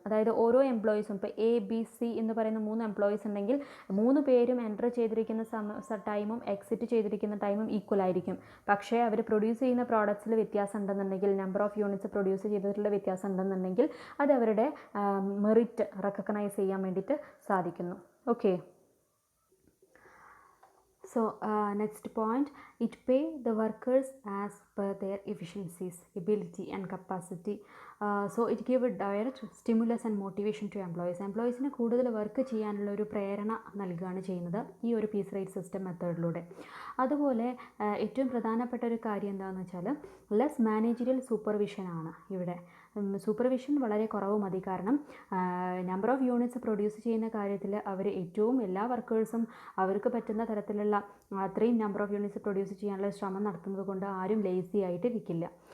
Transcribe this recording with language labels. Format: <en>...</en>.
<ml>അതായത് ഓരോ എംപ്ലോയീസും, ഇപ്പോൾ ABC എന്ന് പറയുന്ന 3 എംപ്ലോയീസ് ഉണ്ടെങ്കിൽ 3 പേരും എൻ്റർ ചെയ്തിരിക്കുന്ന ടൈമും എക്സിറ്റ് ചെയ്തിരിക്കുന്ന ടൈമും ഈക്വൽ ആയിരിക്കും. പക്ഷേ അവർ പ്രൊഡ്യൂസ് ചെയ്യുന്ന പ്രോഡക്ട്സിൽ വ്യത്യാസം ഉണ്ടെന്നുണ്ടെങ്കിൽ, നമ്പർ ഓഫ് യൂണിറ്റ്സ് പ്രൊഡ്യൂസ് ചെയ്തിട്ടുള്ള വ്യത്യാസം ഉണ്ടെന്നുണ്ടെങ്കിൽ അത് അവരുടെ മെറിറ്റ് റെക്കഗ്നൈസ് ചെയ്യാൻ വേണ്ടിയിട്ട് സാധിക്കുന്നു.</ml> <en>Okay, so next point, it pay the workers as per their efficiencies, ability and capacity. So it give a direct stimulus and motivation to employees.</en> <ml>എംപ്ലോയീസിന് കൂടുതൽ work ചെയ്യാനുള്ള ഒരു പ്രേരണ നൽകുകയാണ് ചെയ്യുന്നത് ഈ ഒരു പീസ് റേറ്റ് സിസ്റ്റം മെത്തേഡിലൂടെ. അതുപോലെ ഏറ്റവും പ്രധാനപ്പെട്ട ഒരു കാര്യം എന്താണെന്ന് വെച്ചാൽ ലെസ് മാനേജറിയൽ സൂപ്പർവിഷനാണ് ഇവിടെ. സൂപ്പർവിഷൻ വളരെ കുറവ് മതി. കാരണം നമ്പർ ഓഫ് യൂണിറ്റ്സ് പ്രൊഡ്യൂസ് ചെയ്യുന്ന കാര്യത്തിൽ അവർ ഏറ്റവും എല്ലാ വർക്കേഴ്സും അവർക്ക് പറ്റുന്ന തരത്തിലുള്ള അത്രയും നമ്പർ ഓഫ് യൂണിറ്റ്സ് പ്രൊഡ്യൂസ് ചെയ്യാനുള്ള ശ്രമം നടത്തുന്നത് കൊണ്ട് ആരും ലേസി ആയിട്ട് ഇരിക്കില്ല.</ml>